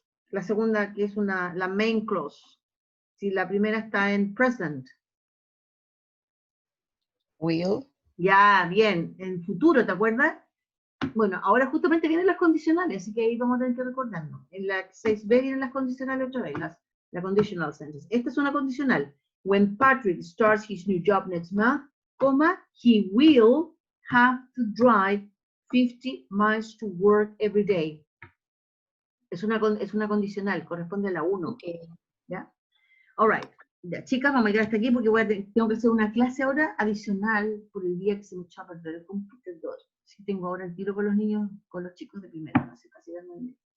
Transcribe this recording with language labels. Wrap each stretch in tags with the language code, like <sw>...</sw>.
<es>La segunda, que es la main clause. Si la primera está en present.</es> <en>Will.</en> <es>Ya, bien. En futuro, ¿te acuerdas? Bueno, ahora justamente vienen las condicionales, así que ahí vamos a tener que recordarnos. En la 6b vienen las condicionales otra vez, la conditional sentence. Esta es una condicional.</es> <en>When Patrick starts his new job next month, comma, he will have to drive 50 miles to work every day.</en> <es>Es una condicional, corresponde a la 1.</es> <en>Okay. ¿Ya? All right.</en> <es>Ya, chicas, vamos a llegar hasta aquí porque tengo que hacer una clase ahora adicional por el día que se me echó a perder el computador. Sí, tengo ahora el tiro con los niños, con los chicos de primero, no sé, casi las 9.</es>